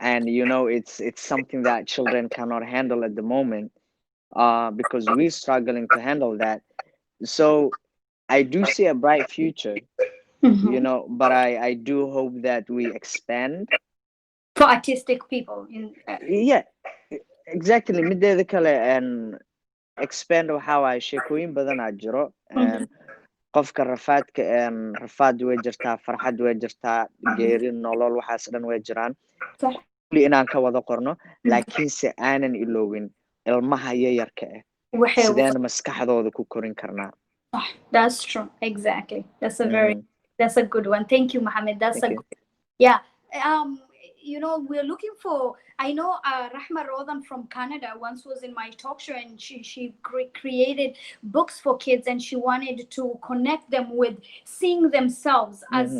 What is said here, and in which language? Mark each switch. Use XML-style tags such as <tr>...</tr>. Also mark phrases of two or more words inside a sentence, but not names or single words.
<en>And it's something that children cannot handle at the moment, because we're struggling to handle that. So I do see a bright future, Mhm. but I do hope that we expand. For artistic people, in Yeah, exactly.</en> <so>Mideeda kale,</so> <en>and expand</en> <so>waxa waaye sheekooyin badan aa jiro. Mhm. Qofka rafaad way jirtaa, farxad way jirtaa, geeri, nolol, waxaas dhan way jiraan.</so> <ar>صح.</ar> <so>Kulli inaan ka wada qorno, laakiinse aanan iloowin ilmaha yayarka ah.</so> <ar>وحي</ar> <so>Sideen maskaxdooda ku korin karnaa?</so> <ar>صح.</ar> <en>That's true. Exactly. That's a very Mhm. that's a good one. Thank you, Mohammed. That's a Thank you. good. Yeah. um we're looking for. I know Rahma Rodan from Canada once was in my talk show, and she created books for kids, and she wanted to connect them with seeing themselves as</en>